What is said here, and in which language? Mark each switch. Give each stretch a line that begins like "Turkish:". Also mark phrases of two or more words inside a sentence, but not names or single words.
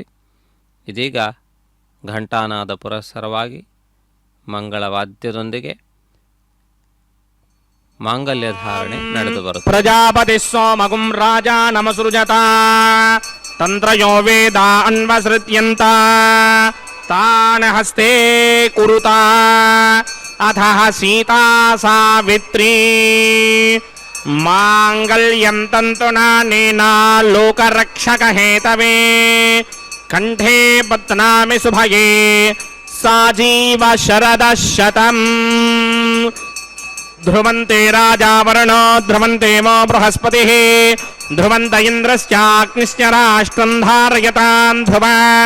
Kannada: ಇದೀಗ ಘಂಟಾನಾದ ಪುರಸ್ಸರವಾಗಿ ಮಂಗಳವಾದ್ಯದೊಂದಿಗೆ ಮಾಂಗಲ್ಯ ಧಾರಣೆ ನಡೆದು ಬರುತ್ತದೆ.
Sanskrit: ಪ್ರಜಾಪತಿ ಸೋಮಗುಂ ರಾಜ ನಮಸೃಜತ ತಂತ್ರಯೋ ವೇದ ಅನ್ವಸೃತ್ಯಂತ ತಾನ ಹಸ್ತೆ ಕುರುತ ಅಥ ಸೀತಾ ಸಾವಿತ್ರೀ ಮಾಂಗಲ್ಯಂ ತಂತುನಾನೇನ ಲೋಕರಕ್ಷಕ ಹೇತವೇ ಕಂಠೇ ಬಧ್ನಾಮಿ ಶುಭಯೇ ಸಾಜೀವ ಶರದ ಶತಂ ಧ್ರುವಂತೆ ರಾಜಾ ವರುಣೋ ಧ್ರುವಂತೆ ಮೋ ಬೃಹಸ್ಪತಿಃ ಧ್ರುವಂತ ಇಂದ್ರಶ್ಚಾಗ್ನಿಶ್ಚ ರಾಷ್ಟ್ರಂ ಧಾರಯತಾಂ ಧ್ರುವಂ.